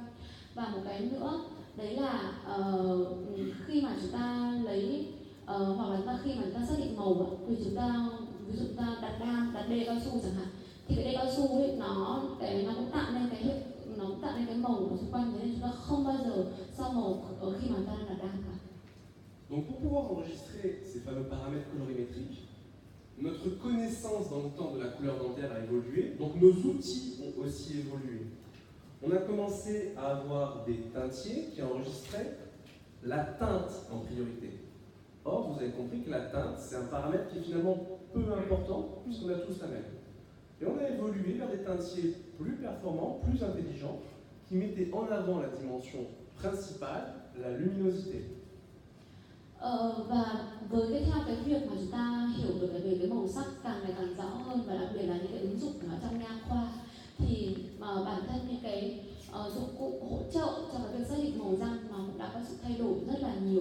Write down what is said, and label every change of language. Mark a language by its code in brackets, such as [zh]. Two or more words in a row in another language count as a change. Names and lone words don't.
[vi] Và một cái nữa đấy là khi mà chúng ta lấy hoặc là khi mà chúng ta xác định màu thì chúng ta ví dụ chúng ta đặt đê cao su chẳng hạn, thì cái đê cao su ấy nó cũng tạo nên cái màu ở xung quanh, thế nên chúng ta không bao giờ so màu khi mà chúng ta đang đặt đam cả. [fr] Donc pour pouvoir enregistrer ces fameux paramètres colorimétriques, notre connaissance dans le temps de la couleur dentaire a évolué, donc nos outils ont aussi évolué. On a commencé à avoir des teintiers qui enregistraient la teinte en priorité. Or, vous avez compris que la teinte, c'est un paramètre qui est finalement peu important, puisqu'on a tous la même. Et on a évolué vers des teintiers plus performants, plus intelligents, qui mettaient en avant la dimension principale, la luminosité. [vi] Và với theo cái việc mà chúng ta hiểu được về cái màu sắc càng ngày càng rõ hơn, và đặc biệt là những cái ứng dụng ở trong nha khoa, thì bản thân những cái dụng cụ hỗ trợ cho cái việc xác định màu răng nó cũng đã có sự thay đổi rất là nhiều.